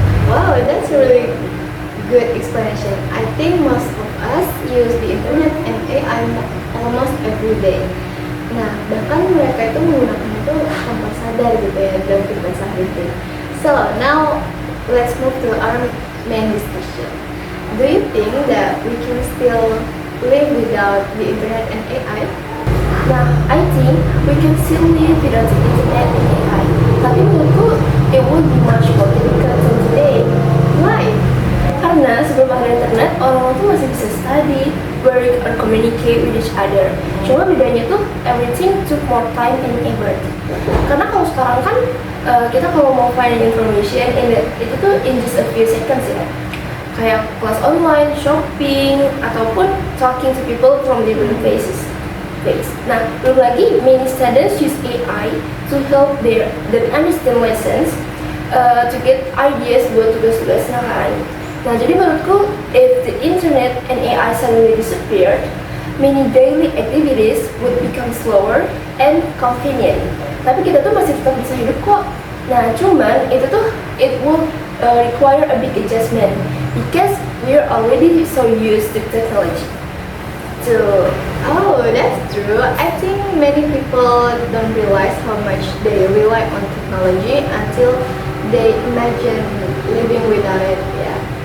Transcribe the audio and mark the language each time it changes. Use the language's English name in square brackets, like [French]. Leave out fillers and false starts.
[English] Wow, that's a really good explanation. I think most of us use the internet and AI almost every day. [Indonesian] Nah, bahkan mereka itu menggunakan itu tanpa sadar gitu ya dalam kehidupan sehari-hari. [English] So, now let's move to our main discussion. Do you think that we can still live without the internet and AI? Nah, I think we can still live without the internet and AI. Tapi menurutku, it would be much more difficult than today. Why? [Indonesian] Karena sebelum ada internet, orang-orang tuh masih bisa study, work, or communicate with each other. Cuma bedanya tuh, everything took more time and effort. Karena kalau sekarang kan, kita kalau mau find information, itu tuh in just a few seconds ya. [English] Kayak kelas online, shopping, ataupun talking to people from different places. Nah, belum lagi many students use AI to help them understand lessons, to get ideas buat tugas-tugasnya kan. Nah, jadi menurutku, if the internet and AI suddenly disappeared, many daily activities would become slower and convenient. [Indonesian] Tapi kita tuh masih tetap bisa hidup kok. [English] Nah, cuman itu tuh it would require a big adjustment because we are already so used to technology. Oh, that's true. I think many people don't realize how much they rely on technology until they imagine living without it. Yeah.